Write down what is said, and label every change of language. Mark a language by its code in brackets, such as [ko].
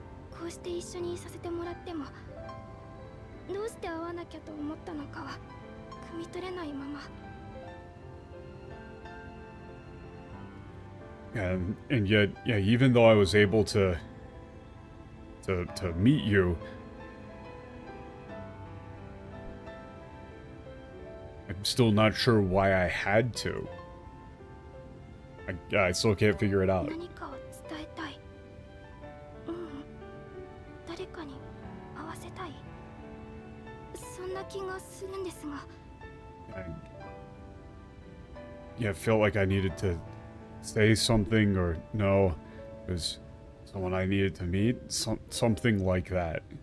[ja] こうして一緒にいさせてもらっても、どうして会わなきゃと思ったのかは汲み取れないまま。 [en] And yet, yeah, even though I was able to meet you, I'm still not sure why I had to. I still can't figure it out. [ja] 何かを伝えたい。誰かに会わせたい。そんな気がするんですが。 [en] Yeah, I felt like I needed to say something or no, it was someone I needed to meet, something like that.